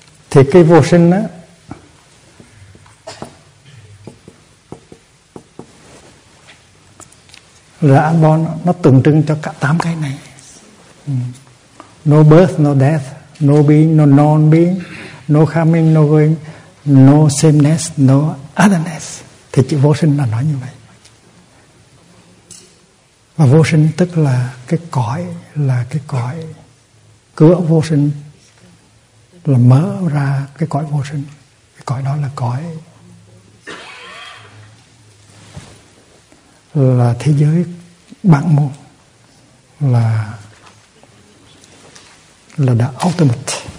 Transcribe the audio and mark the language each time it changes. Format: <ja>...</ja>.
<vi>Thì cái vô sinh đó, là unborn, nó tượng trưng cho cả tám cái này.</vi> <en>No birth, no death, no being, no non-being, no coming, no going, no sameness, no otherness.</en> <vi>Thì chữ vô sinh là nói như vậy. Và vô sinh tức là cái cõi, là cái cõi cửa vô sinh, là mở ra cái cõi vô sinh. Cái cõi đó là cõi, là thế giới bản môn, là the ultimate.</vi>